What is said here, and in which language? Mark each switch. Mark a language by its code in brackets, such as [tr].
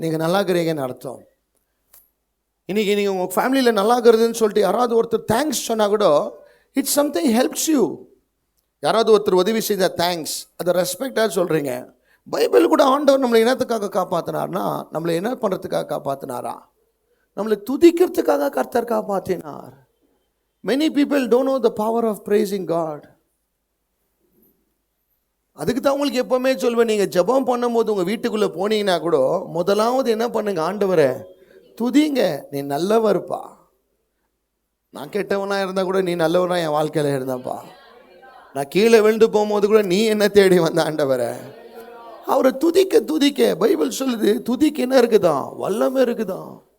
[ta] நீங்கள் நல்லா இருக்கிறீங்கன்னு அர்த்தம். இன்றைக்கி நீங்கள் உங்கள் ஃபேமிலியில் நல்லா இருக்கிறதுன்னு சொல்லிட்டு யாராவது ஒருத்தர் தேங்க்ஸ் சொன்னால் கூட [en] It's something helps you. [ta] யாராவது ஒருத்தர் உதவி செய்தால் தேங்க்ஸ், அதை ரெஸ்பெக்டாக சொல்கிறீங்க. பைபிள் கூட ஆண்டவர் நம்மளை என்னத்துக்காக காப்பாற்றினார்னா, நம்மளை என்ன பண்ணுறதுக்காக காப்பாற்றினாரா? நம்மளை துதிக்கிறதுக்காக கர்த்தர் காப்பாற்றினார். [en] Many people don't know the power of praising God. [ta] அதுக்கு தான் உங்களுக்கு எப்போவுமே சொல்வேன், நீங்கள் ஜெபம் பண்ணும்போது உங்கள் வீட்டுக்குள்ளே போனீங்கன்னா கூட முதலாவது என்ன பண்ணுங்க? ஆண்டவரை துதிங்க. நீ நல்லவர்ப்பா. நான் கெட்டவனாக இருந்தால் கூட நீ நல்லவனாக என் வாழ்க்கையில் இருந்தாப்பா. நான் கீழே விழுந்து போகும்போது கூட நீ என்ன தேடி வந்த ஆண்டவரை. அவரை துதிக்க துதிக்க பைபிள் சொல்லுது, துதிக்க என்ன இருக்குதான்? வல்லமை இருக்குதான்.